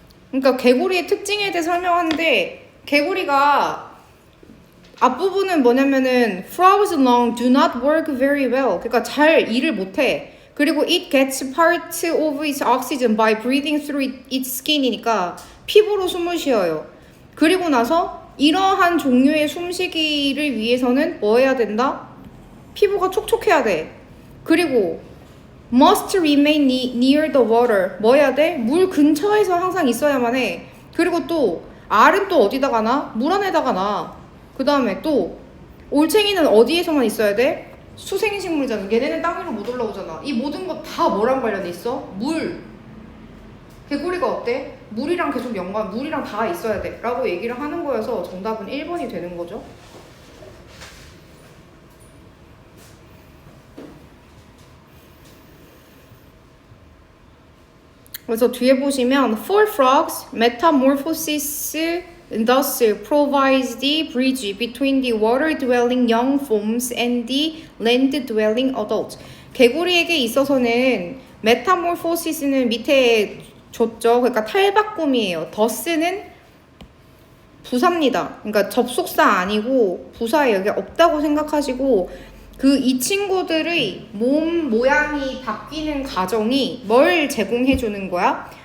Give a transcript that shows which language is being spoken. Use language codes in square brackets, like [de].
[ko] 그러니까 개구리의 특징에 대해 설명하는데 개구리가 앞부분은 뭐냐면은 [en] frogs alone do not work very well. [ko] 그러니까 잘 일을 못해. [en] 그리고 it gets part of its oxygen by breathing through its skin이니까 [ko] 피부로 숨을 쉬어요. 그리고 나서 이러한 종류의 숨쉬기를 위해서는 뭐 해야 된다? 피부가 촉촉해야 돼. [en] 그리고 must remain near the water. [ko] 뭐 해야 돼? 물 근처에서 항상 있어야만 해. 그리고 또 알은 또 어디다 가나? 물 안에다가 나. 그 다음에 또 올챙이는 어디에서만 있어야 돼? 수생식물이잖아. 얘네는 땅 위로 못 올라오잖아. 이 모든 거 다 뭐랑 관련돼 있어? 물. 개구리가 어때? 물이랑 계속 물이랑 다 있어야 돼 라고 얘기를 하는 거여서 정답은 1번이 되는 거죠. 그래서 뒤에 보시면 [en] for frogs, metamorphosis thus provides the bridge between the water-dwelling young forms and the land-dwelling adults. [ko] 개구리에게 있어서는 metamorphosis는 밑에 줬죠. 그러니까 탈바꿈이에요. thus는 부사입니다. 그러니까 접속사 아니고 부사에 여기 없다고 생각하시고 이 친구들의 몸 모양이 바뀌는 과정이 뭘 제공해 주는 거야?